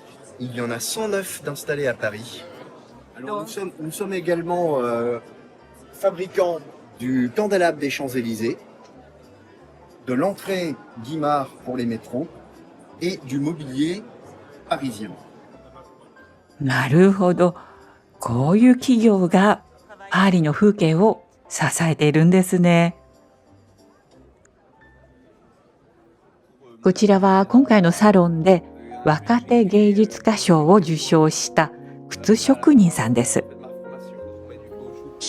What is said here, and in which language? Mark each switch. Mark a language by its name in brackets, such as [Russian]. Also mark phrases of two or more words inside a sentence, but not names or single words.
[French] Il y en a 109 d'installés à Paris. Alors nous sommes également fabricants du candélabre des Champs-Élysées, de l'entrée Guimard pour les métros et du mobilier parisien. [Japanese] なるほど、こういう企業がパリの風景を支えているんですね。こちらは今回のサロンで若手芸術家賞を受賞した靴職人さんです。